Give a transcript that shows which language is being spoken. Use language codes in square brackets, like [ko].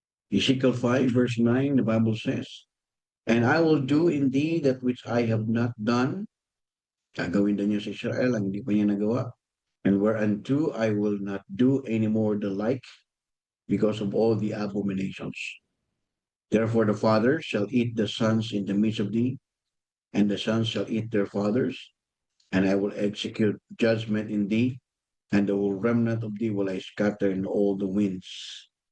[en] Ezekiel 5, verse 9, the Bible says, "And I will do in thee that which I have not done." [tl] Gagawin din niya sa Israel ang hindi pa niya nagawa. [en] "And whereunto I will not do any more the like, because of all the abominations. Therefore the fathers shall eat the sons in the midst of thee, and the sons shall eat their fathers, and I will execute judgment in thee, and the whole remnant of thee will I scatter in all the winds.